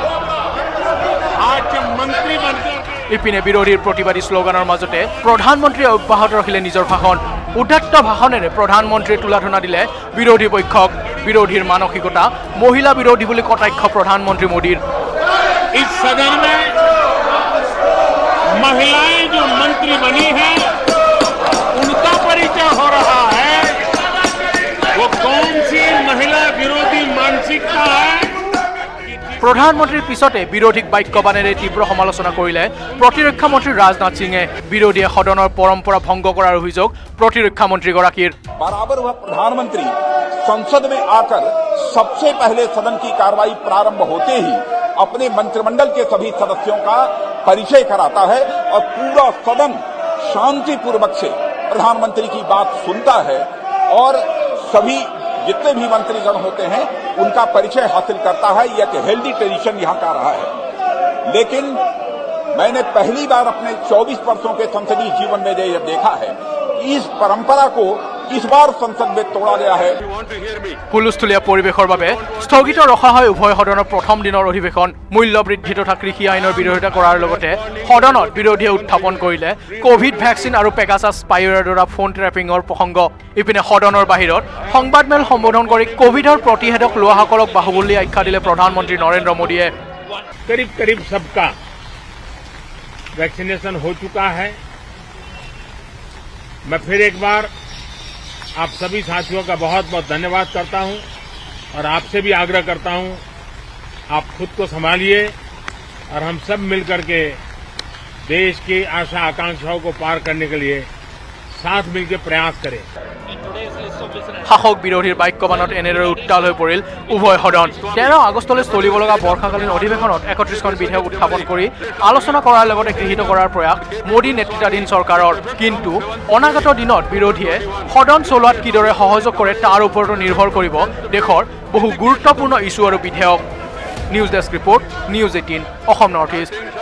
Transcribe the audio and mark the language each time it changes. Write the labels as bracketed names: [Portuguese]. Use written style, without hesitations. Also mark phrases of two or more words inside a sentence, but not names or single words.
[Assamese] ইপিনে বিৰোধীৰ প্ৰতিবাদী শ্লোগানৰ মাজতে প্ৰধানমন্ত্ৰীয়ে অব্যাহত ৰাখিলে নিজৰ ভাষণ উদাত্ত ভাষণেৰে প্ৰধানমন্ত্ৰীয়ে তোলাধুনা দিলে বিৰোধী পক্ষক বিৰোধীৰ মানসিকতা মহিলা বিৰোধী বুলি কটাক্ষ প্ৰধানমন্ত্ৰী মোদীৰ [Hindi] इस सदन में महिलाएं जो मंत्री बनी हैं उनका परिचय हो रहा है वो कौन सी महिला विरोधी मानसिकता है [Assamese] প্ৰধানমন্ত্ৰীৰ পিছতে বিৰোধীক বাক্যবাণেৰে তীব্ৰ সমালোচনা কৰিলে প্ৰতিৰক্ষা মন্ত্ৰী ৰাজনাথ সিঙে বিৰোধীয়ে সদনৰ পৰম্পৰা ভংগ কৰাৰ অভিযোগ প্ৰতিৰক্ষা মন্ত্ৰীগৰাকীৰ [Hindi] बराबर वह प्रधानमंत्री संसद में आकर सबसे पहले सदन की कार्रवाई प्रारंभ होते ही अपने मंत्रिमंडल के सभी सदस्यों का परिचय कराता है और पूरा सदन शांतिपूर्वक से प्रधानमंत्री की बात सुनता है और सभी जितने भी मंत्रीगण होते हैं उनका परिचय हासिल करता है। यह एक [English] healthy tradition [Hindi] यहाँ का रहा है, लेकिन मैंने पहली बार अपने 24 वर्षों के संसदीय जीवन में यह देखा है इस परंपरा को इस बार संसद में तोड़ा गया है। [Assamese] হুলস্থুলীয়া পৰিৱেশৰ বাবে স্থগিত ৰখা হয় উভয় সদনৰ প্ৰথম দিনৰ অধিৱেশন মূল্যবৃদ্ধি তথা কৃষি আইনৰ বিৰোধিতা কৰাৰ লগতে সদনত বিৰোধীয়ে উত্থাপন কৰিলে কোভিড ভেকচিন আৰু পেগাছাছ স্পাইৱেৰৰ দ্বাৰা ফোন ট্ৰেপিঙৰ প্ৰসংগ ইপিনে সদনৰ বাহিৰত সংবাদমেল সম্বোধন কৰি কোভিডৰ প্ৰতিষেধক লোৱাসকলক বাহুবলী আখ্যা দিলে প্ৰধানমন্ত্ৰী নৰেন্দ্ৰ মোদীয়ে [Hindi] करीब करीब सबका वैक्सीनेशन हो चुका है। मैं फिर एक बार आप सभी साथियों का बहुत बहुत धन्यवाद करता हूं और आपसे भी आग्रह करता हूं आप खुद को संभालिए और हम सब मिलकर के देश की आशा आकांक्षाओं को पार करने के लिए साथ मिलकर प्रयास करें। [Assamese] শাসক বিৰোধীৰ বাক্যবাণত এনেদৰে উত্তাল হৈ পৰিল উভয় সদন 13 আগষ্টলৈ চলিব লগা বৰ্ষাকালীন অধিৱেশনত 31খন বিধেয়ক উত্থাপন কৰি আলোচনা কৰাৰ লগতে গৃহীত কৰাৰ প্ৰয়াস মোদী নেতৃত্বাধীন চৰকাৰৰ কিন্তু অনাগত দিনত বিৰোধীয়ে সদন চলোৱাত কিদৰে সহযোগ কৰে তাৰ ওপৰতো নিৰ্ভৰ কৰিব দেশৰ বহু গুৰুত্বপূৰ্ণ ইছ্যু আৰু বিধেয়ক [English] news desk report [Assamese] নিউজ 18 অসম নৰ্থ ইষ্ট